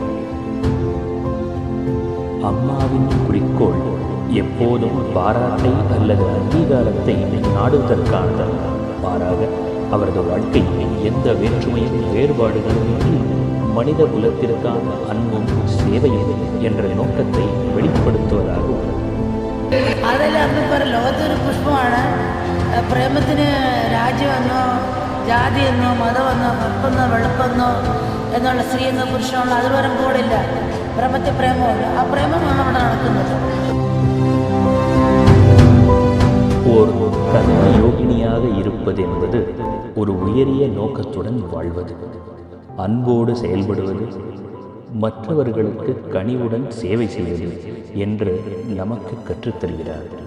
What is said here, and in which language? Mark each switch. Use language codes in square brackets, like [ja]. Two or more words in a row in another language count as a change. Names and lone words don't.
[ta] அம்மாவின் குறிக்கோள் எப்போதும் பாராட்டை அல்லது அங்கீகாரத்தை நாடுவதற்கானது. மாறாக அவரது வாழ்க்கை எந்த வேற்றுமையும் வேறுபாடுகளும் மனித குலத்திற்கான அன்பும் சேவையும் என்ற நோக்கத்தை வெளிப்படுத்துவதாகும். [ml] അതിൽ അന്ന് പറ ലോകത്തൊരു പുഷ്പമാണ്. പ്രേമത്തിന് രാജ്യമെന്നോ ജാതിയെന്നോ മതമെന്നോ കറുപ്പെന്നോ വെളുപ്പെന്നോ എന്നുള്ള സ്ത്രീയെന്നോ പുരുഷനെന്നോ അത് വരുമ്പോഴില്ല. പ്രേമത്തിൽ പ്രേമമില്ല. ആ പ്രേമമാണ് അവിടെ നടക്കുന്നത്. [ta] ஓர் கர்மயோகினியாக இருப்பது என்பது ஒரு உயரிய நோக்கத்துடன் வாழ்வது, அன்போடு செயல்படுவது, மற்றவர்களுக்கு கனிவுடன் சேவை செய்வது என்று நமக்கு கற்றுத்தருகிறார்.